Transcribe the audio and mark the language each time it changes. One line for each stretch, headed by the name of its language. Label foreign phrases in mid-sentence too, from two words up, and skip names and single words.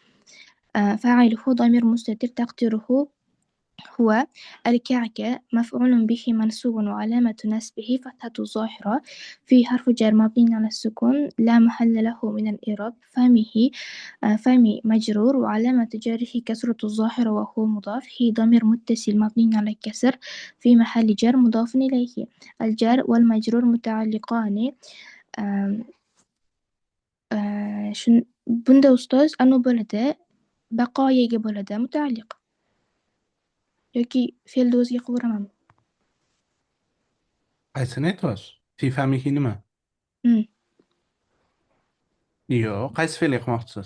Arabic: فاعله ضمير مستتر تقديره هو الكعكة مفعول به منصوب وعلامة نصبه فتحة ظاهرة في حرف جر مبني على السكون لا محل له من الإعراب فمي مجرور وعلامة جره كسرة الظاهرة وهو مضاف هي ضمير متصل مبني على الكسر في محل جر مضاف إليه. الجر والمجرور متعلقان
Uzbek: bunda ustoz bo'ladi baqoyaga bo'ladi mutaalliq yoki fe'lni o'ziga qilib yuboramanmi? Qaysini aytyapsiz?
Arabic: في فمك
Uzbek: nima? Yo'q, qaysi fe'l qilmoqchisiz?